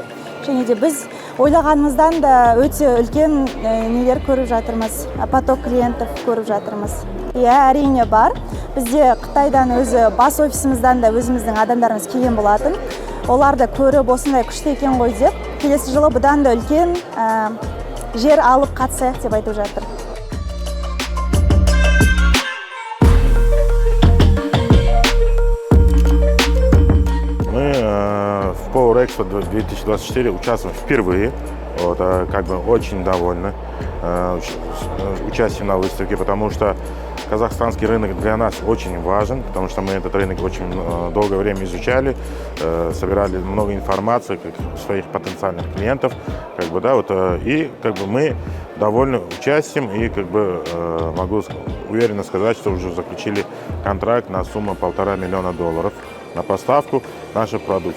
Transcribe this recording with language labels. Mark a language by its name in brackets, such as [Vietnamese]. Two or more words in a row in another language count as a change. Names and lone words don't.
[Kazakh] Және де біз ойлағанымыздан да өте үлкен нелер көріп жатырмыз, [Russian] поток клиентов [Kazakh] көріп жатырмыз. Әрине бар. Бізде Қытайдан өзі бас офисіміздан да өзіміздің адамдарымыз келген болатын. Олар да көріп осындай күшті екен ғой деп, келесі жылы бұдан да үлкен жер алып қатысайық деп айтып жатыр. [Russian] Мы в Power Expo 2024 участвуем впервые. Очень довольны участием на выставке, потому что казахстанский рынок для нас очень важен, потому что мы этот рынок очень долгое время изучали, собирали много информации своих потенциальных клиентов, и мы довольны участием и могу уверенно сказать, что уже заключили контракт на сумму $1,5 миллиона на поставку нашей продукции.